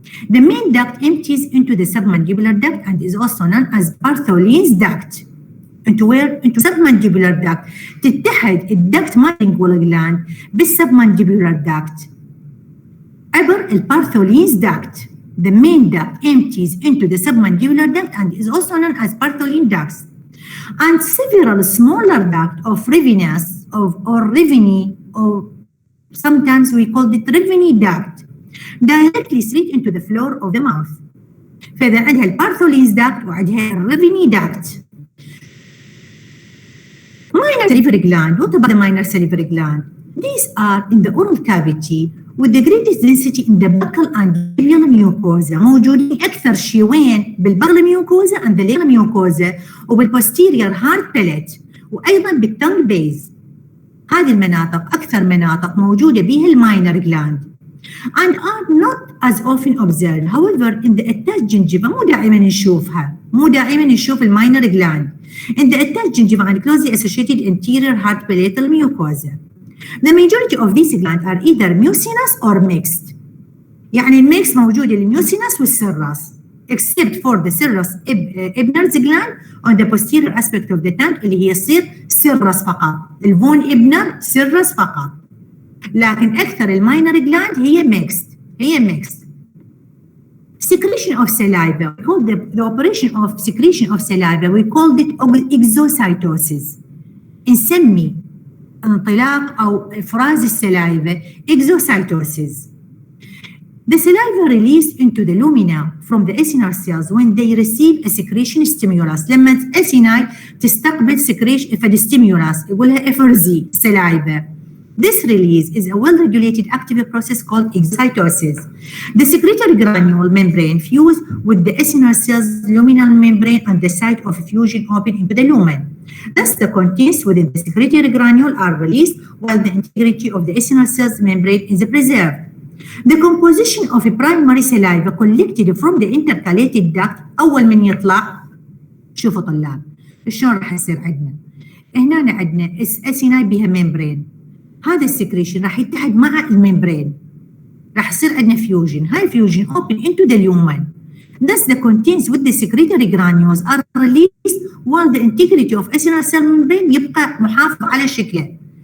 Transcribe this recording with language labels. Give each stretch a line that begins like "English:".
English: The main duct empties into the submandibular duct and is also known as Bartholin's duct. into submandibular duct.
Arabic: تتحد الدكت مالينجوال جلاند بالسبمانديبولار duct عبر البارثولينز duct.
English: The main duct empties into the submandibular duct and is also known as Bartholin ducts. And several smaller ducts of Rivinus or Rivini, or sometimes we call it Rivini duct, directly straight into the floor of the mouth.
Arabic: فإذا عندها البارثولينز duct وعندها الريفيني duct.
English: Minor salivary gland. What about the minor salivary gland? These are in the oral cavity with the greatest density in the buccal and labial mucosa.
Arabic: موجودين أكثر شيء وين؟ بالبغل ميوكوزا
English: and the labial mucosa
Arabic: وبالposterior hard palate وأيضا بالtongue base. هذه المناطق أكثر مناطق موجودة بها الماينر gland
English: and are not as often observed. However, in the attached gingiva
Arabic: مو دائما نشوف الماينر
English: gland. In the attached gingiva and closely associated anterior hard palatal mucosa. The majority of these glands are either mucinous or mixed.
Arabic: يعني الميكس موجود الميوسينس والسيرس
English: except for the serous Ebner's gland on the posterior aspect of the tongue
Arabic: اللي هي تصير سيرس فقط. الفون إبنر سيرس فقط. لكن أكثر الماينر جلاند هي mixed.
English: Secretion of saliva. We call the operation of secretion of saliva. We called it exocytosis.
Arabic: نسمي انطلاق أو إفراز السلايفة exocytosis.
English: The saliva released into the lumina from the acinar cells when they receive a secretion stimulus.
Arabic: لما الأسيناي تستقبل secretion فد stimulus يقولها افرزي saliva.
English: This release is a well-regulated active process called exocytosis. The secretory granule membrane fuse with the acinar cells luminal membrane and the site of fusion open into the lumen. Thus, the contents within the secretory granule are released while the integrity of the acinar cells membrane is preserved. The composition of a primary saliva collected from the intercalated duct
Arabic: أول من يطلع شوفوا طلاب شلون راح يصير عندنا؟ هنا عندنا أسيناي بها ممبرين. هذا السكريشن راح يتحد مع الممبرين. راح يصير عندنا فيوجن. هاي فيوجن
English: open into the lumen. Thus the contents with the secretory granules are released while the integrity of acinar cell membrane
Arabic: يبقى محافظ على شكله.